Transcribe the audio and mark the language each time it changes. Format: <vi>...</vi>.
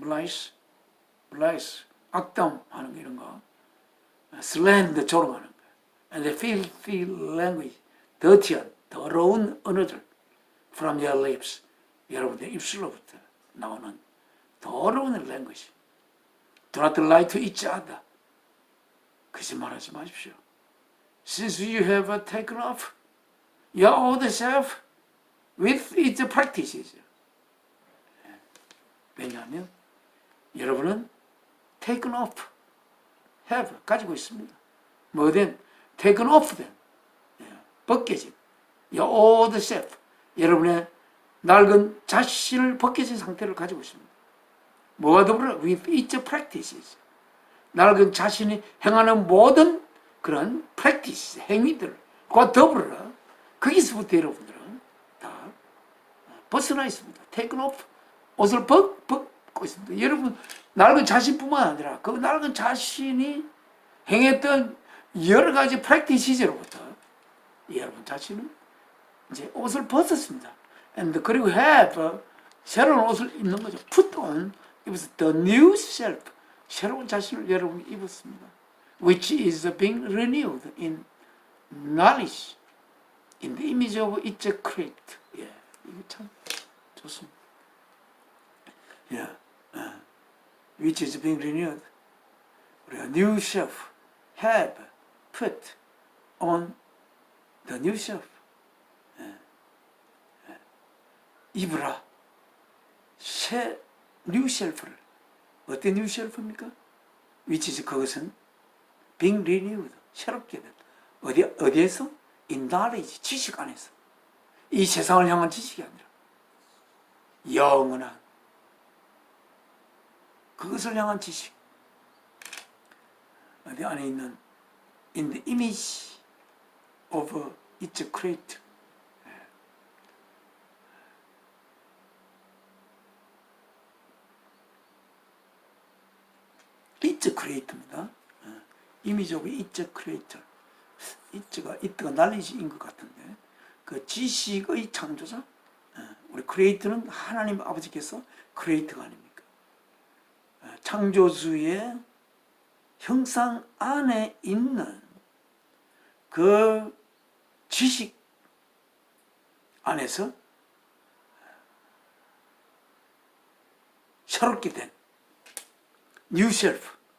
<ko>말라이스, 악담하는 거, 이런 거, 슬렌더, 조롱하는 거,</ko> <en>and the filthy language,</en> <ko>더티한, 더러운 언어들</ko> <en>from your lips,</en> <ko>여러분의 입술로부터 나오는 더러운 language.</ko> <en>Do not lie to each other.</en> <ko>거짓말하지 마십시오.</ko> <en>Since you have taken off your old self with its practices.</en> <ko>왜냐하면 여러분은 taken off, have, 가지고 있습니다. 뭐든 taken off 된, 벗겨진</ko> <en>your old self,</en> <ko>여러분의 낡은 자신을 벗겨진 상태를 가지고 있습니다. 뭐가 더불어?</ko> <en>with its practices.</en> <ko>낡은 자신이 행하는 모든 그런 practice, 행위들과 더불어 거기서부터 여러분들은 다 벗어나 있습니다. taken off, 옷을 벗고 있습니다. 여러분, 낡은 자신뿐만 아니라 그 낡은 자신이 행했던 여러 가지 practices로부터 여러분 자신은 이제 옷을 벗었습니다. and 그리고 have, 새로운 옷을 입는 거죠. put on, 입어서</ko> <en>the new self,</en> <ko>새로운 자신을 여러분이 입었습니다.</ko> <en>which is being renewed in knowledge, in the image of its creator.</en> <ko>예, 이거 참 좋습니다.</ko> <en>예, which is being renewed.</en> <ko>우리가 new self,</ko> <en>have, put on the new self.</en> <ko>입으라. 새 new self를. 어떤 new self입니까?</ko> <en>which is, 그것은 being renewed, 새롭게 된.</en> <ko>어디에서?</ko> <en>in knowledge,</en> <ko>지식 안에서. 이 세상을 향한 지식이 아니라 영원한 그것을 향한 지식.</ko> <en>어디 안에 있는 in the image of its creator. its creator입니다. image of its creator.</en> <ko>it가 knowledge인 것 같은데, 그 지식의 창조자, 우리 creator는 하나님 아버지께서 creator가 아닙니까? 창조주의 형상 안에 있는 그 지식 안에서 새롭게 된 new self.</ko>